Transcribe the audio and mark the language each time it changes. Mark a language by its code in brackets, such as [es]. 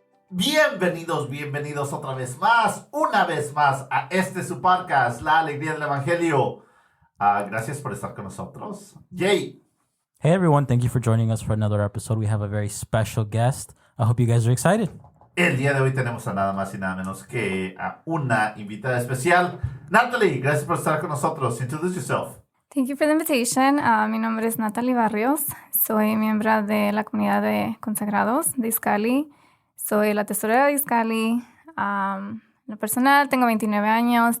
[es] Bienvenidos una vez más a este su podcast, La Alegría del Evangelio. Gracias por estar con nosotros. Jay. [en] Hey everyone, thank you for joining us for another episode. We have a very special guest. I hope you guys are excited. [es] El día de hoy tenemos a nada más y nada menos que a una invitada especial. Natali, gracias por estar con nosotros. [en] Introduce yourself. Thank you for the invitation. [es] Mi nombre es Natali Barrios. Soy miembro de la comunidad de consagrados de Iskali. Soy la tesorera de Iskali. En lo personal, tengo 29 años.